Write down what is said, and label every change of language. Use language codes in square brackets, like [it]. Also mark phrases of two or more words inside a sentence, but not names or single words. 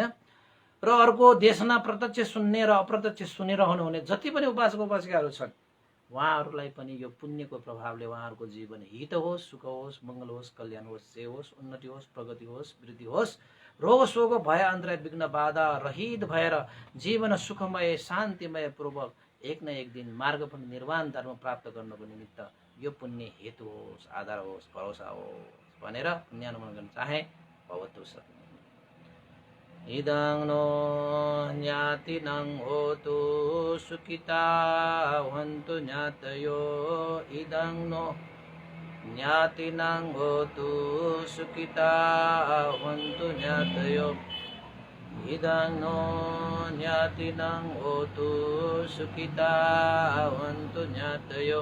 [ne] र अर्को देशमा प्रत्यक्ष सुन्ने र अप्रत्यक्ष सुनिरहनु हुने जति पनि उपासक उपासिकाहरू छन् उहाँहरूलाई पनि यो पुण्यको प्रभावले उहाँहरूको जीवन हित होस्, सुख होस्, मङ्गल होस्, कल्याण होस्, जय होस्, उन्नति होस्, प्रगति होस्, वृद्धि होस्, रोग शोक भय अन्तराय विघ्न बाधा रहित भएर जीवन सुखमय शान्तिमय पूर्वक एक न एक दिन मार्ग पनि निर्वाण धर्म प्राप्त गर्नको निमित्त यो पुण्य हेतु होस्, आधार होस्, भरोसा होस् भनेर पुण्यानुमोदन गर्न चाहे। [pi] भवतु सत्। इदं नो ज्ञातिनं होतु सुखिता हन्तु ज्ञातयो, इदं नो ज्ञातिनं होतु सुखिता हन्तु ज्ञातयो, इदं नो ज्ञातिनं होतु सुखिता हन्तु ज्ञातयो।